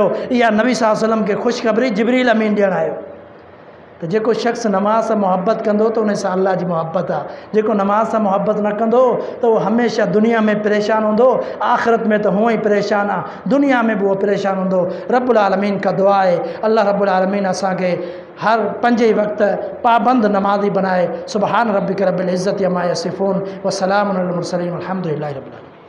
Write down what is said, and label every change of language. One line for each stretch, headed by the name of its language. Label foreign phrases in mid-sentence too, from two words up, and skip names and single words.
Sindhi: इहा नबी
Arabic: صلى الله عليه وسلم
Sindhi: खे ख़ुशख़बरी जिब्रील अमीन ॾियणु आयो। त जेको शख़्स नमाज़ सां मोहब्बत कंदो त उन सां अल्लाह जी मोहब्बत आहे। जेको नमाज़ सां मोहब्बत न कंदो त उहो हमेशह दुनिया में परेशान हूंदो, आख़िरत में त हुअं ई परेशान आहे, दुनिया में बि उहो परेशान हूंदो।
Arabic: رب العالمين
Sindhi: का दुआ आहे, अल्लाह
Arabic: رب العالمين
Sindhi: असांखे हर 5 वक़्त पाबंद नमाज़ी बनाए।
Arabic: سبحان ربك رب العزة عما يصفون وسلام على المرسلين والحمد لله رب العالمين.